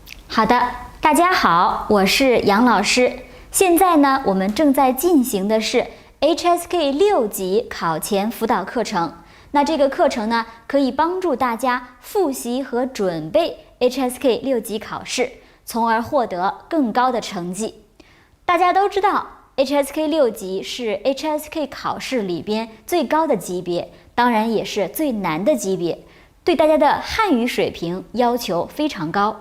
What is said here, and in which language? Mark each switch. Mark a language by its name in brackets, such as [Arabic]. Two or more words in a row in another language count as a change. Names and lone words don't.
[Chinese] 好的，大家好，我是杨老師。現在呢，我們正在進行的是 HSK 6 級考前輔導課程。那這個課程呢，可以幫助大家複習和準備 HSK 6級考試，從而獲得更高的成績。大家都知道 HSK 6級是 HSK 考試裡邊最高的級別，當然也是最難的級別，對大家的漢語水平要求非常高。